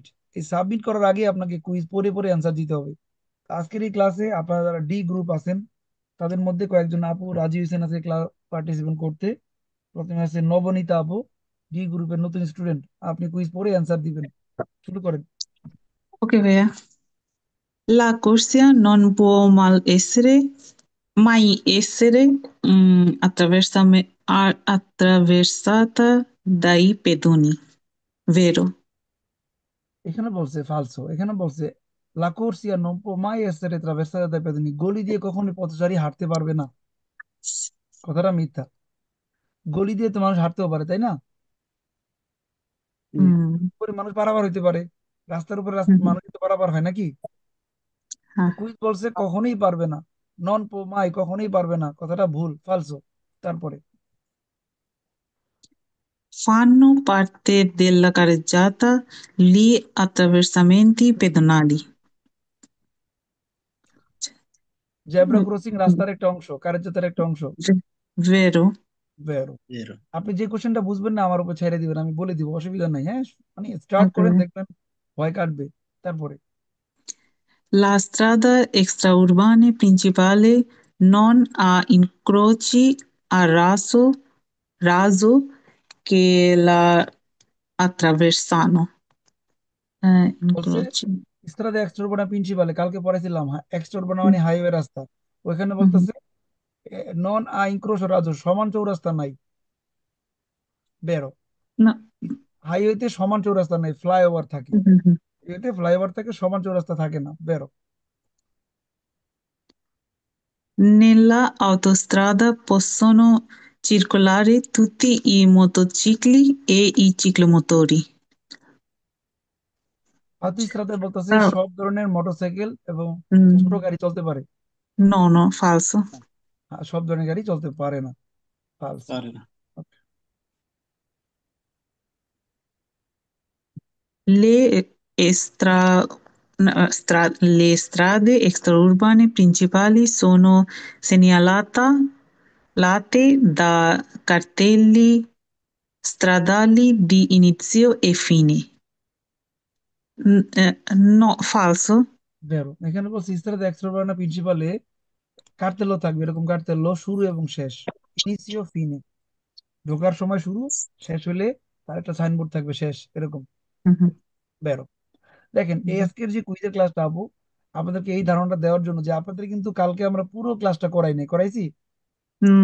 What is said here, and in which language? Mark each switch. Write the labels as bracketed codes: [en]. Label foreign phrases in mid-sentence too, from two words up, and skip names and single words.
[bn] এই সাবমিট করার আগে আপনাকে কুইজ পড়ে পড়ে অ্যান্সার দিতে হবে। আজকের এই ক্লাসে আপনারা যারা ডি গ্রুপ আছেন, তাদের মধ্যে কয়েকজন আপু রাজি হয়েছেন আজকে ক্লাস পার্টিসিপেট করতে। প্রথমে আছে নবনীতা আপু, ডি গ্রুপের নতুন স্টুডেন্ট। আপনি কুইজ পড়ে অ্যান্সার দিবেন, শুরু karen. [it] Ok, vea. La corsia non può mai essere attraversata dai pedoni, vero? [bn] এখানে বলছে ফালসো, এখানে বলছে [it] La corsia non può mai essere attraversata dai pedoni, [bn] গলি দিয়ে কখনোই পথচারী হাঁটতে পারবে না। কথাটা মিথ্যা। গলি দিয়ে তো মানুষ হাঁটতেও পারে, তাই না? Mm, উপরে মানুষ পারাপার হইতে পারে, রাস্তার উপরে mhm, মানুষ তো পারাপার হয় নাকি? তো ah. কুইজ বলছে কখনোই পারবে না, [it] non può mai [bn] কখনোই পারবে না, কথাটা ভুল, ফালসো। তারপরে [it] Fanno parte della carreggiata gli attraversamenti pedonali. [bn] জেব্রা Mm, ক্রসিং রাস্তার একটা অংশ, কার্যতার একটা অংশ। [it] Vero? বেরো। Vero. [bn] আপনি যে কোশ্চেনটা বুঝবেন না আমার উপর ছেড়ে দিবেন, আমি bole দিব, অসুবিধা নাই, হ্যাঁ? মানে স্টার্ট [en] Ok. [bn] করেন, দেখবেন ভয় কাটবে। তারপরে [it] La strada extraurbana principale non ha incroci a raso che la attraversano. [bn] বলছে [it] Incroci. strade extraurbane principali, [bn] কালকে পড়াইছিলাম, এক্সট্রোরবানা Mm, মানে হাইওয়ে রাস্তা। ওইখানে mhm. বলতেছে [it] non ha incroci a raso, [bn] সমান চৌরাস্তা নাই। [it] বেরো। No. [bn] হাইওয়েতে সমান চৌরাস্তা নাই, ফ্লাইওভার থাকে। Mhm. এতে ফ্লাইওভার থাকে, সমান চৌরাস্তা থাকে না। [it] বেরো। Nella autostrada possono circolare tutti i motocicli e i ciclomotori. [bn] হাতি ইস্ত্রাদে বলতেছে Ah, সব ধরনের মোটরসাইকেল এবং ছোট mm, গাড়ি চলতে পারে। [it] no, no, falso. [bn] হ্যাঁ, সব ধরনের গাড়ি চলতে পারে না, ফালসো। Pare না। [it] Le, le strade extraurbane principali sono segnalate da cartelli stradali di inizio e fine. No, falso. বেরো। [bn] এখানে বলছে [it] strade extraurbane principali [bn] কার্তেলো থাকবে, এরকম কার্তেলো শুরু এবং শেষ, [it] inizio fine, [bn] ঢোকার সময় শুরু, শেষ হলে তার একটা সাইনবোর্ড থাকবে শেষ, এরকম। Mhm. [it] বেরো। [bn] দেখেন এই আজকের যে কুইজের ক্লাসটা আপু, আপনাদেরকে এই ধারণাটা দেওয়ার জন্য যে আপনাদের কিন্তু কালকে আমরা পুরো ক্লাসটা করাই নাই, করাইছি?